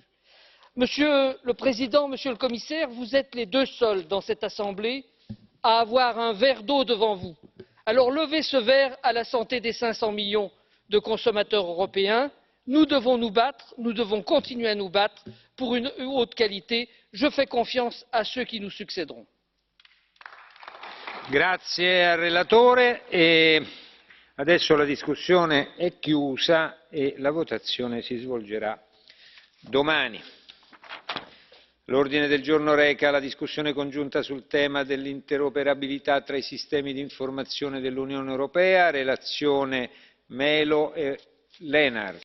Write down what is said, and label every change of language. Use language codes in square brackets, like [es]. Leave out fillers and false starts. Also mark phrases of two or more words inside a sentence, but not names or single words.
[fr] Monsieur le Président, Monsieur le Commissaire, vous êtes les deux seuls dans cette Assemblée à avoir un verre d'eau devant vous. Alors levez ce verre à la santé des 500 millions de consommateurs européens. Nous devons nous battre, nous devons continuer à nous battre pour une eau de qualité. Je fais confiance à ceux qui nous succéderont. [it] Grazie al relatore. Adesso la discussione è chiusa e la votazione si svolgerà domani. L'ordine del giorno reca la discussione congiunta sul tema dell'interoperabilità tra i sistemi di informazione dell'Unione Europea, relazione Melo e Lenar.